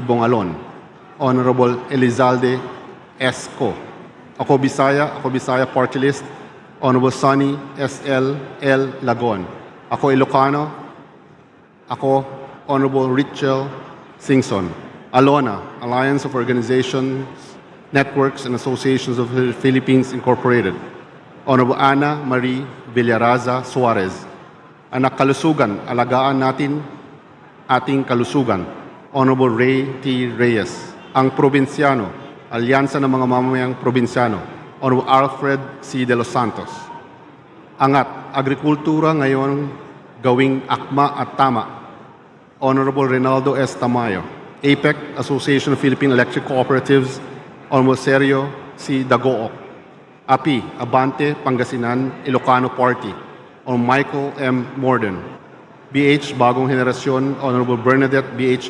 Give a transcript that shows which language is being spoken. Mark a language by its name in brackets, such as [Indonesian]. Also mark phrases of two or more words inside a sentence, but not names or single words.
[English] Bongalon. Honorable Elizalde S. Co. Ako Bisaya Party List, Honorable Sonny S. L. Lagon. Ako Ilocano, Honorable Richel Singson. ALONA, Alliance of Organizations, Networks and Associations of the Philippines Incorporated. Honorable Ana Marie Villaraza Suarez. [Filipino] Anak Kalusugan, alagaan natin ating kalusugan, Honorable Ray T. [English] Reyes. [Filipino] Ang probinsyano, Alyansa ng mga Mamamayang Probinsyano, Honorable Alfred C. De Los Santos. Angat, agrikultura ngayon gawing akma at tama, [English] Honorable Reynaldo S. Tamayo. APEC, Association of Philippine Electric Cooperatives, Honorable Sergio C. Dagook. API, Abante, Pangasinan, Ilocano Party, Honorable Michael M. Morden. BH, Bagong Henerasyon, Honorable Bernadette B.H.